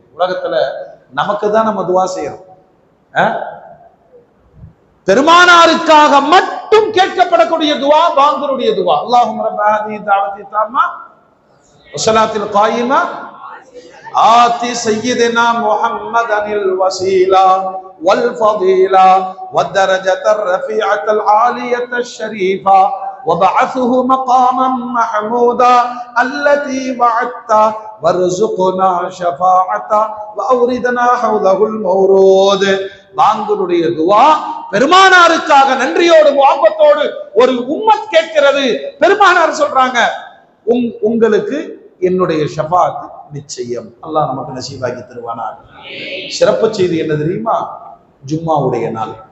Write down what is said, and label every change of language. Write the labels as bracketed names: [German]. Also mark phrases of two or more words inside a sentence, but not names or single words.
[Tamil] உலகத்துல நமக்கு தான் நம்ம துவா செய்யறோம். பெருமானாருக்காக மட்டும் கேட்கப்படக்கூடிய துவா பாங்கருடைய துவா. [Arabic] اللهم رب هذه الدعوة التامة والصلاة القائمة آت سيدنا محمدا الوسيلة والفضيلة والدرجة الرفيعة العالية الشريفة وبعثه مقاما محمودا التي وعدته وارزقنا شفاعته واوردنا حوضه المورود. [Tamil] பாங்கருடைய துவா பெருமானாருக்காக நன்றியோடு முஹப்பத்தோடு ஒரு உம்மத் கேட்கிறது. பெருமானார் சொல்றாங்க, உங்களுக்கு என்னுடைய ஷஃபாத் நிச்சயம். அல்லாஹ் நமக்கு நசீபாக்கி தருவானாக. சிறப்பு செய்தி என்ன தெரியுமா? ஜும்மாவுடைய நாள்.